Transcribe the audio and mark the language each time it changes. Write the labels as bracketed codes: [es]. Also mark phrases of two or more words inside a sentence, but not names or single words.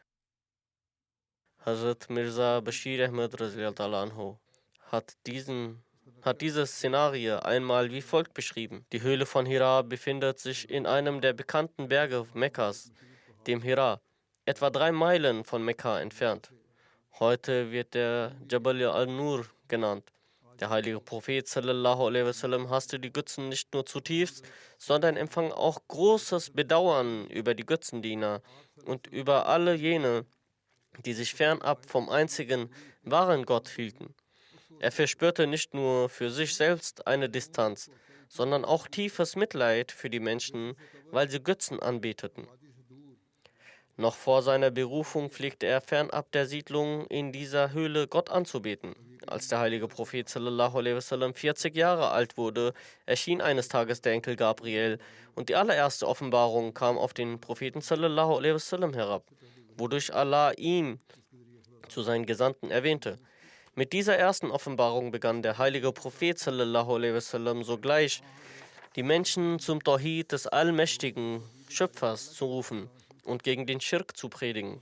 [de] Hazrat Mirza Bashir Ahmad anhu hat diesen hat diese Szenarie einmal wie folgt beschrieben. Die Höhle von Hira befindet sich in einem der bekannten Berge Mekkas, dem Hira, etwa 3 Meilen von Mekka entfernt. Heute wird der Jabal al-Nur genannt. Der heilige Prophet [ar] صلى الله عليه وسلم [de] hasste die Götzen nicht nur zutiefst, sondern empfang auch großes Bedauern über die Götzendiener und über alle jene, die sich fernab vom einzigen wahren Gott hielten. Er verspürte nicht nur für sich selbst eine Distanz, sondern auch tiefes Mitleid für die Menschen, weil sie Götzen anbeteten. Noch vor seiner Berufung pflegte er fernab der Siedlung in dieser Höhle Gott anzubeten. Als der heilige Prophet [ar] صلى الله عليه وسلم [de] 40 Jahre alt wurde, erschien eines Tages der Enkel Gabriel und die allererste Offenbarung kam auf den Propheten [ar] صلى الله عليه وسلم [de] herab, wodurch Allah ihn zu seinen Gesandten erwähnte. Mit dieser ersten Offenbarung begann der heilige Prophet [ar] صلى الله عليه وسلم [de] sogleich, die Menschen zum Tawhid des allmächtigen Schöpfers zu rufen und gegen den Schirk zu predigen.